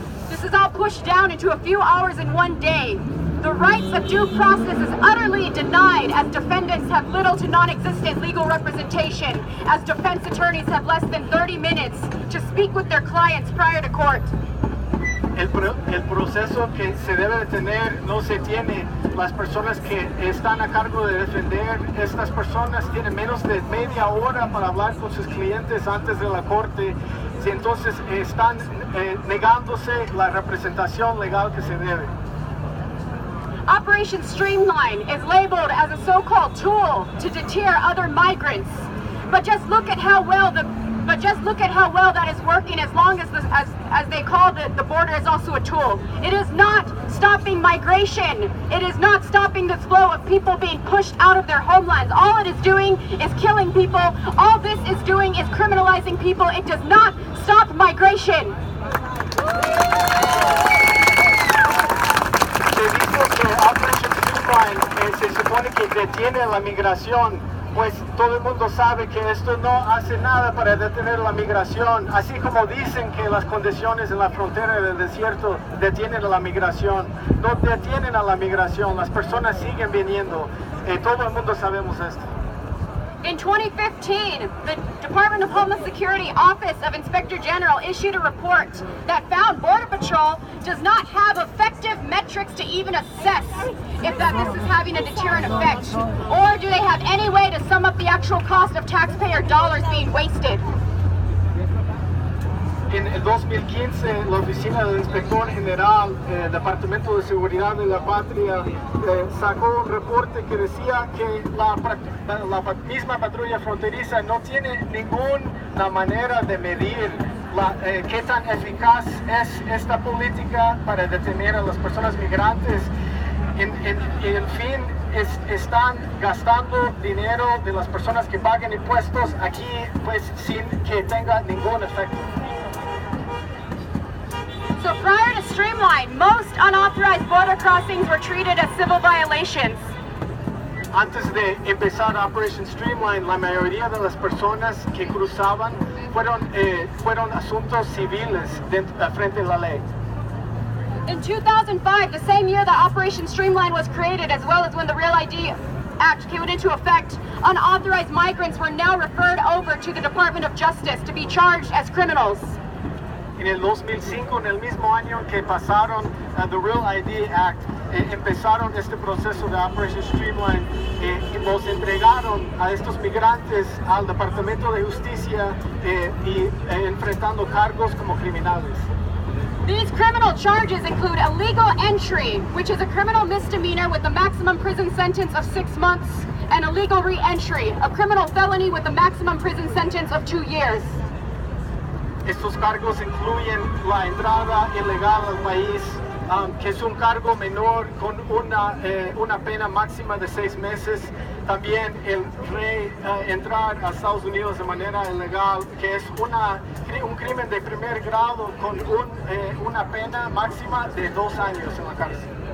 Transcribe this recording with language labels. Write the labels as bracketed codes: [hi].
[en] This is all pushed down into a few hours in one day. The rights of due process is utterly denied as defendants have little to non-existent legal representation, as defense attorneys have less than 30 minutes to speak with their clients prior to court. [es] el proceso que se debe de tener no se tiene. Las personas que están a cargo de defender estas personas tienen menos de media hora para hablar con sus clientes antes de la corte, y entonces están negándose la representación legal que se debe. [en] Operation Streamline is labeled as a so-called tool to deter other migrants. But just look at how well that is working, as long as they call the border is also a tool. It is not stopping migration. It is not stopping this flow of people being pushed out of their homelands. All it is doing is killing people. All this is doing is criminalizing people. It does not stop migration. [es] Se dice que Operation Streamline se supone que detiene la migración, pues todo el mundo sabe que esto no hace nada para detener la migración, así como dicen que las condiciones en la frontera del desierto detienen a la migración. No detienen a la migración, las personas siguen viniendo, todo el mundo sabemos esto. [en] In 2015, the Department of Homeland Security Office of Inspector General issued a report that found Border Patrol does not have effective metrics to even assess if this is having a deterrent effect, or do they have any way to sum up the actual cost of taxpayer dollars being wasted. [es] En el 2015, la Oficina del Inspector General, Departamento de Seguridad de la Patria, sacó un reporte que decía que la misma patrulla fronteriza no tiene ninguna manera de medir qué tan eficaz es esta política para detener a las personas migrantes. En fin, están gastando dinero de las personas que pagan impuestos aquí, pues sin que tenga ningún efecto. [en] So prior to Streamline, most unauthorized border crossings were treated as civil violations. [es] Antes de empezar Operation Streamline, la mayoría de las personas que cruzaban fueron asuntos civiles frente a la ley. [en] In 2005, the same year that Operation Streamline was created, as well as when the Real ID Act came into effect, unauthorized migrants were now referred over to the Department of Justice to be charged as criminals. [es] En el 2005, en el mismo año que pasaron the Real ID Act, empezaron este proceso de Operation Streamline y los entregaron a estos migrantes al Departamento de Justicia y enfrentando cargos como criminales. [en] These criminal charges include illegal entry, which is a criminal misdemeanor with a maximum prison sentence of 6 months, and illegal re-entry, a criminal felony with a maximum prison sentence of 2 years. [es] Estos cargos incluyen la entrada ilegal al país, que es un cargo menor con una pena máxima de 6 meses. También el entrar a Estados Unidos de manera ilegal, que es un crimen de primer grado con una pena máxima de 2 años en la cárcel.